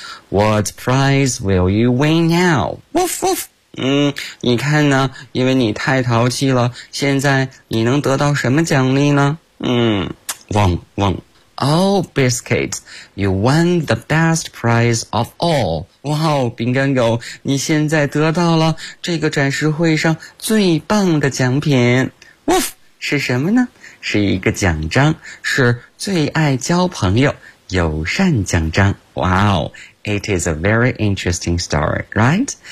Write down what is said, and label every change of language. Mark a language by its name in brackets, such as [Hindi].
[English] What prize will you win now? Woof woof. [Chinese] 你看呢，因为你太淘气了，现在你能得到什么奖励呢？汪汪。 [English] Oh, biscuit, you won the best prize of all. [Chinese] 哇，饼干狗，你现在得到了这个展示会上最棒的奖品。 Woof, 是什么呢？是一个奖章，是最爱交朋友友善奖章。 [English] Wow. It is a very interesting story, right?